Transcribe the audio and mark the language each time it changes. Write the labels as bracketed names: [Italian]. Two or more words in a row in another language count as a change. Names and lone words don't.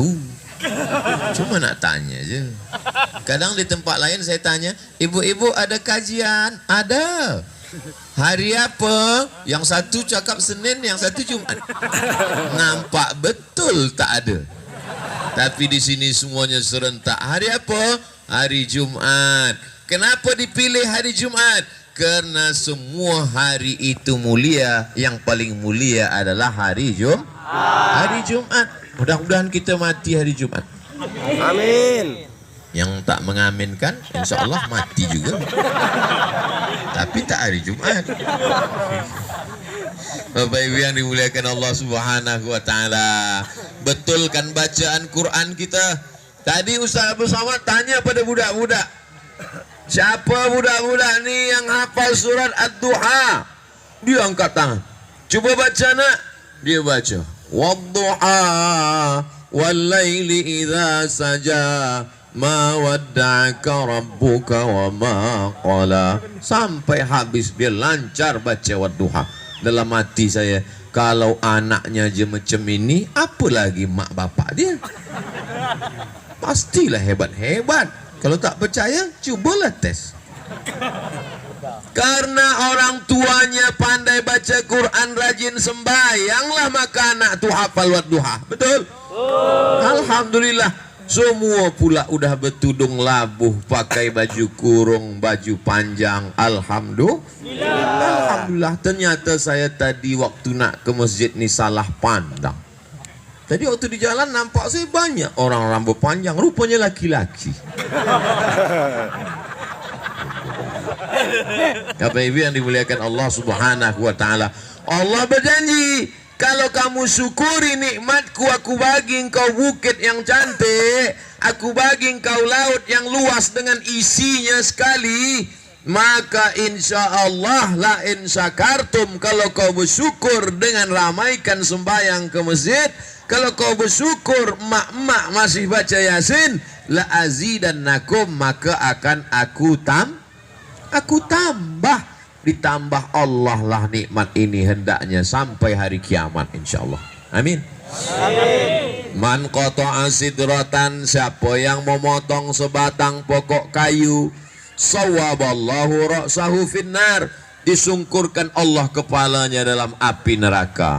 [Malay] Cuma nak tanya je. Kadang di tempat lain saya tanya, ibu-ibu ada kajian? Ada. Hari apa? Yang satu cakap Senin, yang satu Jumat. Nampak betul tak ada. Tapi di sini semuanya serentak. Hari apa? Hari Jumat. Kenapa dipilih hari Jumat? Karena semua hari itu mulia. Yang paling mulia adalah hari Hari Jumat. Mudah-mudahan kita mati hari Jumat. Amin. Yang tak mengaminkan, [Arabic] insya Allah [Malay] mati juga. Tapi tak hari Jumat. Bapak Ibu yang dimuliakan Allah [Arabic] Subhanahu wa taala. [Malay] Betulkan bacaan Quran kita. Tadi Ustaz Abdul Samad tanya pada budak-budak. Siapa budak-budak ni yang hafal surat Ad-Duha? Dia angkat tangan. Cuba baca nak. Dia baca. [Arabic] Wadduha wal laili idza saja ma wadda'aka rabbuka wa ma qala. [Malay] Sampai habis dia lancar baca Wadduha. Dalam hati saya, kalau anaknya je macam ini, apa lagi mak bapak dia? Pastilah hebat-hebat. Kalau tak percaya, cubalah tes. Karena orang tuanya pandai baca Quran, rajin sembahyanglah, maka anak tu hafal Wadduha. Betul? Alhamdulillah. Semua pula udah bertudung labuh, pakai baju kurung, baju panjang. Alhamdulillah. Ternyata saya tadi waktu nak ke masjid ni salah pandang. Tadi waktu di jalan nampak saya banyak orang rambut panjang, rupanya laki-laki. Bapak Ibu yang dimuliakan Allah [Arabic] Subhanahu wa taala. [Malay] Allah berjanji, kalau kamu syukuri nikmatku, aku bagi engkau bukit yang cantik, aku bagi engkau laut yang luas dengan isinya sekali, maka [Arabic] insya Allah la in syakartum, [Malay] kalau kau bersyukur dengan ramaikan sembahyang ke masjid, kalau kau bersyukur mak-mak masih baca Yasin, [Arabic] la azidannakum, [Malay] maka akan aku tambah. Ditambah Allah lah nikmat ini hendaknya sampai hari kiamat insyaallah. Amin. Amin. [Arabic] Man qata'a sidratan, [Malay] siapa yang memotong sebatang pokok kayu, [Arabic] sawaballahu ra'sahu finnar, [Malay] disungkurkan Allah kepalanya dalam api neraka.